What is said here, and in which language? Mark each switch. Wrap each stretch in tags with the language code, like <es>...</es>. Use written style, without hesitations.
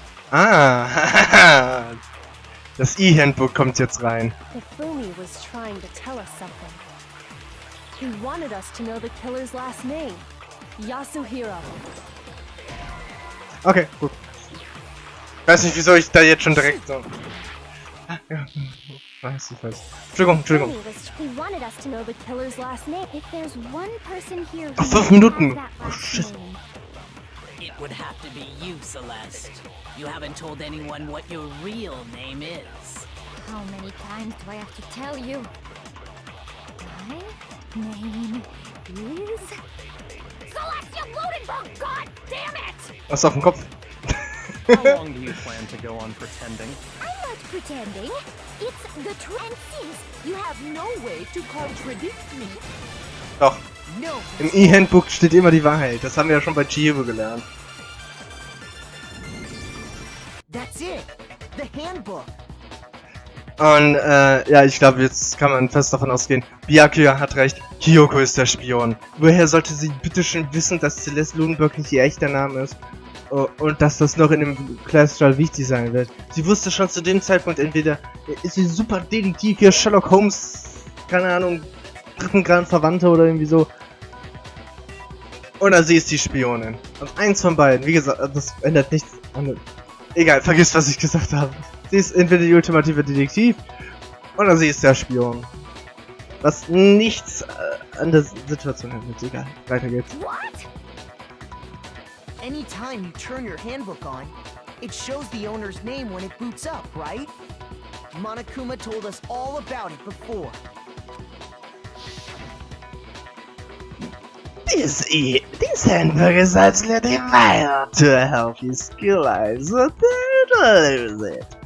<de>Ah, das E-Handbook kommt jetzt rein.</de> <en>Hifumi was trying to tell us something. He wanted us to know the killer's last name, Yasuhiro.</en> <de>Okay, gut. Weiß nicht, wieso ich da jetzt schon direkt so... Ah, ja, weiß. Entschuldigung.</de> <en>He wanted us to know the killer's last name. If there's one person here who</en> <de>Ach, 5 Minuten.</de> <en>has that Oh, last shit. name, It would have to be you, Celeste. You haven't told anyone what your real name is. How many times do I have to tell you? My name is Celestia Ludenberg! God damn it!</en> <de>Was auf dem Kopf?</de> <en>How long do you plan to go on pretending? I'm not pretending. It's the truth. And since you have no way to contradict me,</en> <de>Doch.</de> <en>No.</en> <de>Im E-Handbook steht immer die Wahrheit. Das haben wir ja schon bei Chihiro gelernt.</de> <en>That's it. The handbook.</en> <de>Und, ja, ich glaube, jetzt kann man fest davon ausgehen, Byakuya hat recht, Kyoko ist der Spion. Woher sollte sie bitteschön wissen, dass Celeste Ludenberg nicht ihr echter Name ist? Und dass das noch in dem Classstall wichtig sein wird. Sie wusste schon zu dem Zeitpunkt, entweder ist sie super Detektiv, hier Sherlock Holmes, keine Ahnung, dritten Grad Verwandte oder irgendwie so. Oder sie ist die Spionin. Und eins von beiden, wie gesagt, das ändert nichts an... Egal, vergiss, was ich gesagt habe. Sie ist entweder die ultimative Detektiv, oder sie ist der Spion. Was nichts an der Situation ändert. Egal, weiter geht's.</de> <en>What? Anytime you turn your handbook on, it shows the owner's name when it boots up, right? Monokuma told us all about it before. This handbook is actually vital to a healthy skill line, so don't lose it.</en>